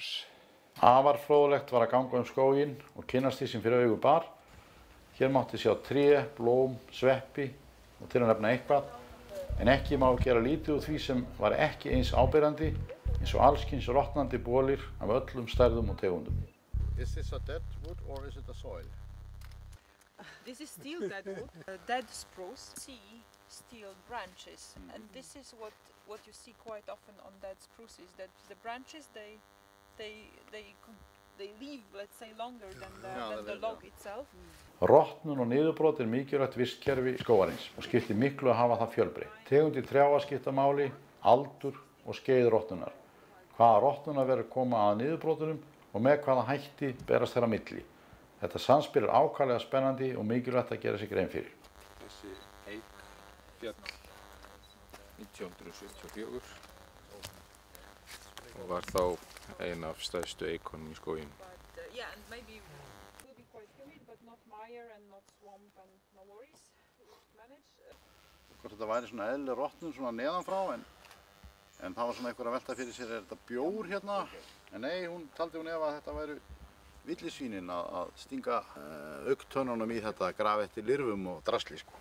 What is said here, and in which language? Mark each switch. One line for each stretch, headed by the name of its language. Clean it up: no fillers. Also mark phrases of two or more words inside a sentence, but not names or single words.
Icelandic: Afar fróðlegt var að ganga skóginn og kynnast því sem fyrir augu bar. Hér mátti sjá tré, blóm, sveppi og til að nefna eitthvað. En ekki má gera lítið úr því sem var ekki eins áberandi eins og allskyns rotnandi bolir af öllum stærðum og tegundum.
English: Is this a dead wood or is it a soil? This is still dead wood, dead spruce. See steel branches, and this is what you see quite often on dead spruces. That the branches they live, let's say, longer than the log itself.
Icelandic: Rotnun og niðurbrot er mikilvægt vistkerfi skógarins og skiptir miklu að hafa það fjölbreytt. Tegundir trjáa skipta máli, aldur og skeið rotnunar. Hvaða rotnunar verður koma að niðurbrotunum og með hvaða hætti berast þeirra milli. Þetta samspil er ákaflega spennandi og mikilvægt að gera sig grein fyrir. Þessi eik fjall 1974 og var þá ein af stærstu eikonum í skóginum.
English: Yeah, and maybe it will be quite humid, but not mire and not swamp and no worries. Manage.
Icelandic: Hvort þetta væri svona eðlileg rotnun svona neðanfrá en það var svona einhver að velta fyrir sér, er þetta bjór hérna? En nei, taldi hún ef að þetta væri villisvínin að stinga augntönunum í þetta grafetti lirfum og drasli sko.